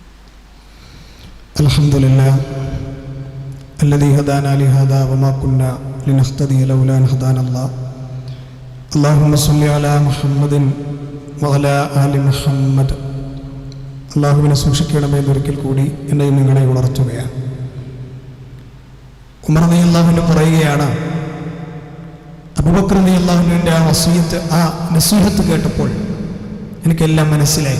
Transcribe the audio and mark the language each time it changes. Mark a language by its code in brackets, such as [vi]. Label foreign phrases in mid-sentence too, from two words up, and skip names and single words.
[ar] الحمد لله الذي هدانا لهذا وما كنا لنهتدي لولا أن هدانا الله اللهم صل على محمد وعلى آل محمد [ml] അള്ളാഹുവിനെ സൂക്ഷിക്കണമേ എന്നൊരിക്കൽ കൂടി എന്നെയും നിങ്ങളെ ഉണർത്തുകയാണ്. ഉമർ റളിയല്ലാഹു പറയുകയാണ്, അബൂബക്കർ റളിയല്ലാഹുവിൻ്റെ ആ വസിയത്ത്, ആ നസീഹത്ത് കേട്ടപ്പോൾ എനിക്കെല്ലാം മനസ്സിലായി.